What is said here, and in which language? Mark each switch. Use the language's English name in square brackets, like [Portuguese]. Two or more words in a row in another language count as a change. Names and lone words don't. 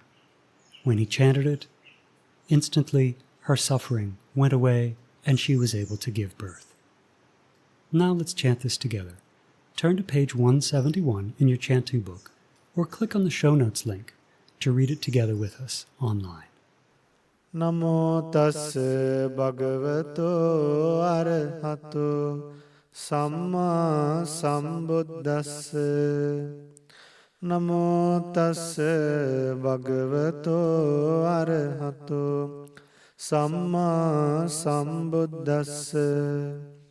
[English] When he chanted it, instantly her suffering went away and she was able to give birth. Now let's chant this together. Turn to page 171 in your chanting book, or click on the show notes link to read it together with us online. [Pali] Namo tassa bhagavato arahato samma sambuddhassa. Namo tassa bhagavato arahato samma sambuddhassa.